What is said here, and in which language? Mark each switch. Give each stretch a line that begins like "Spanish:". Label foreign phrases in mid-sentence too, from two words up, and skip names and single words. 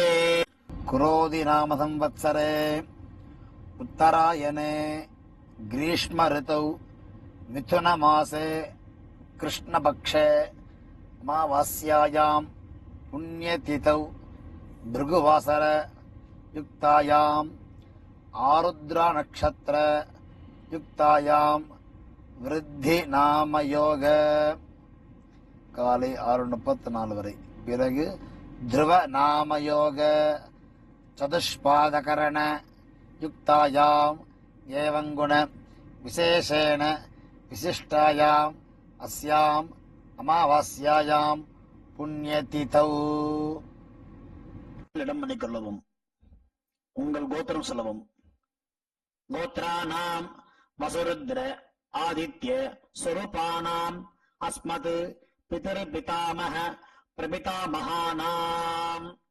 Sanskrit: क्रोधि नाम संवत्सरे उत्तरायणे ग्रीष्म ऋतौ मिथुन मासे कृष्णपक्षे अमावास्यायां पुण्यतिथौ भृगुवासर युक्तायाम् आरुद्रा नक्षत्र युक्तायां वृद्धि नाम योग
Tamil: காலை 6:34 வரை.
Sanskrit: பிறகு ध्रुव नाम योग चतुष्पादकरण युक्तायां एवं गुण विशेषेण विशिष्टायाम् अस्याम् अमावास्यायां पुण्यतिथौ.
Tamil: இடம் பண்ணிக்கொள்ளவும். உங்கள் கோத்திரம் சொல்லவும்.
Sanskrit: गोत्राणाम् वसुरुद्र आदित्य स्वरूपाणाम् अस्मत् पितर् पितामह प्रपितामहानाम्.